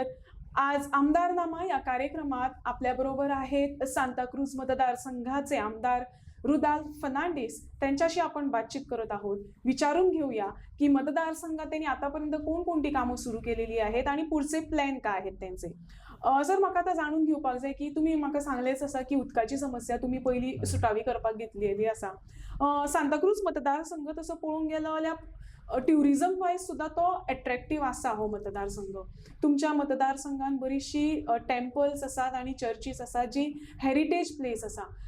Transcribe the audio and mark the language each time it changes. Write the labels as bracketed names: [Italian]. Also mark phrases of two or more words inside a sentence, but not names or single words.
[Marathi] आज आमदारनामा या कार्यक्रमात आपल्याबरोबर आहेत सांताक्रूज मतदारसंघाचे आमदार रुदाल फर्नांडीस. त्यांच्याशी आपण बातचीत करत आहोत. विचारून घेऊया की मतदारसंघात त्यांनी आतापर्यंत कोणकोणती कामं सुरू केलेली आहेत आणि पुढचे प्लॅन काय आहेत त्यांचे. [Konkani] सर म्हाका आता जाणून घेवपाक जाय की तुम्ही म्हाका सांगलेच आसा की उदकाची समस्या तुम्ही पहिली सुटावी करपाक घेतलेली आसा. सांताक्रूज मतदारसंघ तसो पळोवंक गेलो जाल्यार [English] tourism wise [Konkani] सुद्धा तो अट्रॅक्टिव्ह आसा हो मतदारसंघ. तुमच्या मतदारसंघान बरीचशी टेम्पल्स आसात आणि चर्चीस आसा जी [English] heritage place [Konkani] आसा.